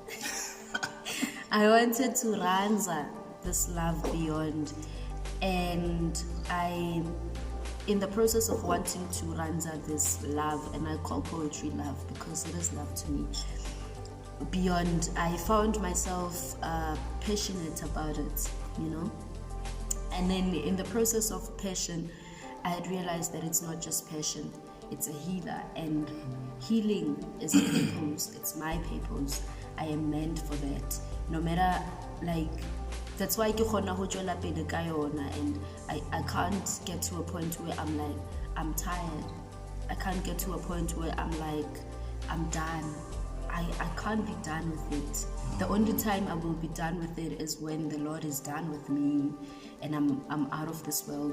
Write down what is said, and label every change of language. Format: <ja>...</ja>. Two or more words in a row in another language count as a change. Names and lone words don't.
<en>I wanted to ranza this love beyond, and in the process of wanting to ranza this love, and I call poetry love because it is love to me, beyond, I found myself passionate about it, you know. And then in the process of passion, I had realized that it's not just passion, it's a healer, and healing is a purpose. It's my purpose. I am meant for that. No matter, like, that's why</en> <st>ke khona ho tswela pele ka yona,</st> <en>and I can't get to a point where I'm like, I'm tired. I can't get to a point where I'm like, I'm done. I can't be done with it. The only time I will be done with it is when the Lord is done with me and I'm out of this world.</en>